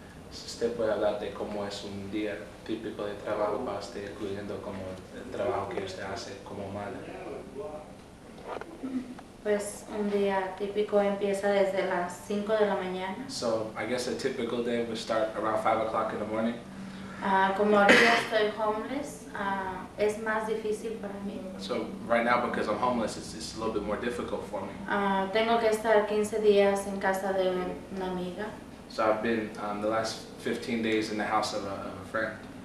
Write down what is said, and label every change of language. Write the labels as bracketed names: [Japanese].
[Spanish] Si usted puede hablar de cómo es un día típico de trabajo para usted, incluyendo como el trabajo que usted hace como madre. Pues un día típico empieza desde las 5 de la mañana. [English] So I guess a typical day would start around 5 o'clock in the morning. [Spanish] Como ahorita estoy homeless, es más difícil para mí. [English] So right now, because I'm homeless, it's a little bit more difficult for me. [Spanish] Tengo que estar 15 días en casa de una amiga. [English] So I've been the last 15 days in the house of a friend.